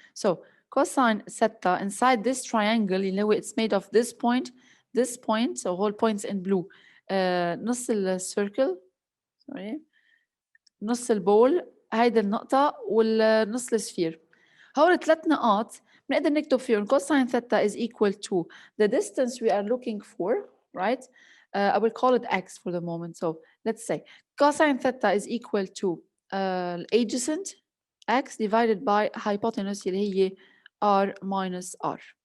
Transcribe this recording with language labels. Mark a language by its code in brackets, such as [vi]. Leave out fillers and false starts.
[en] So cosine theta inside this triangle [ar] اللي هو [en] it's made of this point, so whole points in blue. [ar] نص الcircle، sorry، نص البول، هيدي النقطة والنص السفير. هول 3 نقاط بنقدر نكتب فيهم [en] cosine theta is equal to the distance we are looking for, right? I will call it x for the moment. So let's say cosine theta is equal to adjacent x divided by hypotenuse [ar] اللي هي [en] r minus r.